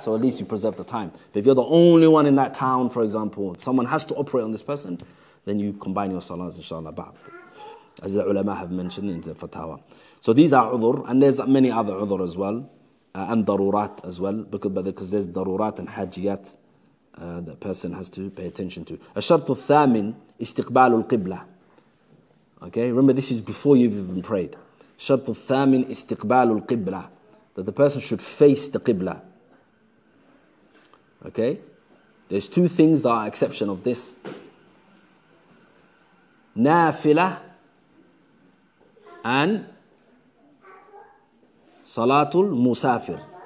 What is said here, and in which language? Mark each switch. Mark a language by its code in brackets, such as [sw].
[en] So at least you preserve the time. But if you're the only one in that town, for example, someone has to operate on this person, then you combine your salahs, inshallah, ba'd. As the ulama have mentioned in the fatawa. So these are udhur, and there's many other udhur as well, and darurat as well, because there's darurat and hajiyat that a person has to pay attention to. [ar] الشرط الثامن استقبال القبلة. [en] Okay, remember this is before you've even prayed. [ar] الشرط الثامن استقبال القبلة, [en] that the person should face the qibla. Okay, there's two things that are exception of this. Nafila and Salatul Musafir.